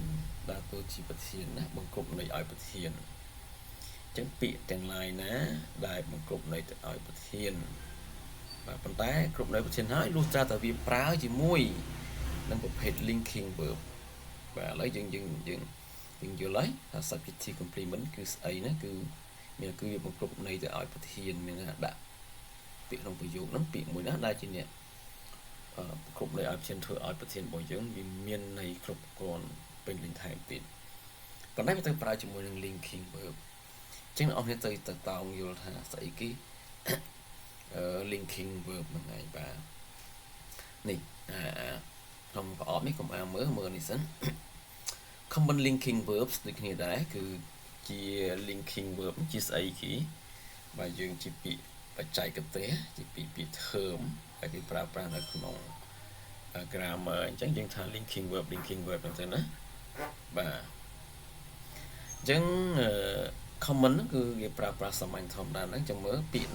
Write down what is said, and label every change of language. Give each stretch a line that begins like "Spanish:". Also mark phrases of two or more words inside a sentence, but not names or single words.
Khmer: ដើរតួជាប្រធានណាបង្គ្រប់ន័យឲ្យប្រធានអញ្ចឹងពាក្យទាំងឡាយណាដែលបង្គ្រប់ន័យទៅឲ្យប្រធានបាទប៉ុន្តែ គ្រប់ន័យប្រធានហើយលុះត្រាតែវាប្រើជាមួយនឹងប្រភេទ
English: linking verb
Khmer: បាទឥឡូវយើងយល់ហើយថា
English: subjective complement
Khmer: គឺស្អីណាគឺវាបង្គ្រប់ន័យទៅឲ្យប្រធានមានថាដាក់ពាក្យក្នុងប្រយោគហ្នឹងពាក្យមួយណាដែលជាអ្នកគ្រប់ន័យឲ្យប្រធានធ្វើឲ្យប្រធានរបស់យើងវាមានន័យគ្រប់គ្រាន់ពេញលេញថែមទៀតប៉ុន្តែវាត្រូវប្រើជាមួយនឹង
English: linking verb
Khmer: អញ្ចឹងអ្នកនរទៅតោងយល់ថាស្អីគេ
English: linking verb
Khmer: ហ្នឹងឯងបាទនេះក្នុងប្រអប់នេះកុំអាមើលនេះសិន
English: common linking verbs
Khmer: ដូចគ្នាដែរគឺជា
English: linking verb
Khmer: ជាស្អីគេបាទយើងជាពាក្យបច្ចេកទេសជាពាក្យ term ដែលគេប្រើប្រាស់នៅក្នុង grammar អញ្ចឹងយើងថា
English: linking verb
Khmer: ហ្នឹងទៅណាបាទអញ្ចឹង common ហ្នឹងគឺគេប្រើប្រាស់សាមញ្ញធម្មតាហ្នឹងចាំមើលពាក្យ